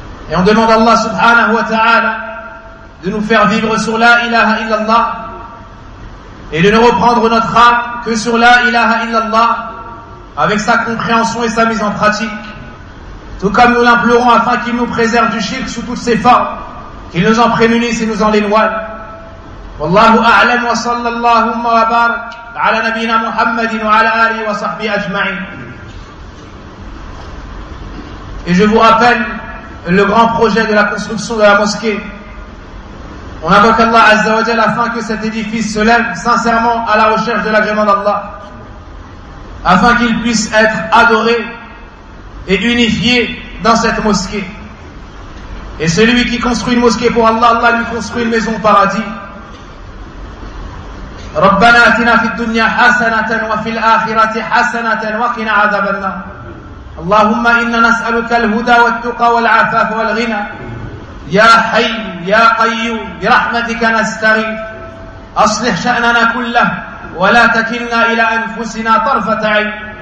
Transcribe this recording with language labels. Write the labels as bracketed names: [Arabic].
[French] Et on demande à Allah subhanahu wa ta'ala de nous faire vivre sur la ilaha illallah et de ne reprendre notre âme que sur la ilaha illallah avec sa compréhension et sa mise en pratique. Tout comme nous l'implorons afin qu'il nous préserve du shirk sous toutes ses formes, qu'il nous en prémunisse et nous en éloigne. [Arabic] Wallahu a'lam wa sallallahu wa barak على نبينا محمد وعلى آله وصحبه أجمعين. [French] Et je vous rappelle le grand projet de la construction de la mosquée. On invoque Allah Azza wa Jal afin que cet édifice se lève sincèrement à la recherche de l'agrément d'Allah, afin qu'il puisse être adoré et unifié dans cette mosquée. Et celui qui construit une mosquée pour Allah, Allah lui construit une maison au paradis. [Arabic] ربنا آتنا في الدنيا حسنة وفي الآخرة حسنة وقنا عذاب النار اللهم إنا نسألك الهدى والتقى والعفاف والغنى يا حي يا قيوم برحمتك نستغيث أصلح شأننا كله ولا تكلنا إلى أنفسنا طرفة عين